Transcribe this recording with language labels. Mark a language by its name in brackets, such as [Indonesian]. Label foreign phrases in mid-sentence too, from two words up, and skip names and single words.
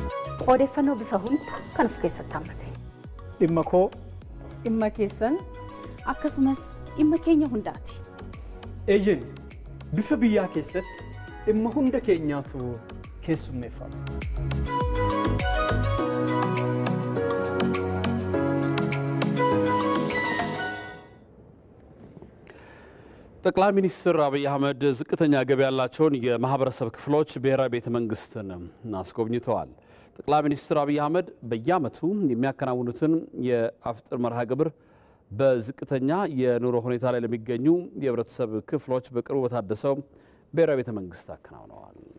[Oromo] odeeffannoo bifa hunda kan of keessatti hammate. Dhimma koo dhimma keessan akkasumas dhimma keenya hundaati. Eeyyeen bifa biyyaa keessatti dhimma hunda keenyaatu keessummeeffama. [Amharic] ጠቅላይ ሚኒስትር አብይ አህመድ ዝቅተኛ ገቢ ያላቸውን የማህበረሰብ ክፍሎች ብሔራዊ ቤተ መንግስትን አስጎብኝተዋል። ጠቅላይ ሚኒስትር አብይ አህመድ በየዓመቱ የሚያከናውኑትን የአፍጥር መርሃ ግብር በዝቅተኛ የኑሮ ሁኔታ ላይ ለሚገኙ የህብረተሰብ ክፍሎች በቅርቡ በታደሰው ብሔራዊ ቤተ መንግስት አከናውነዋል።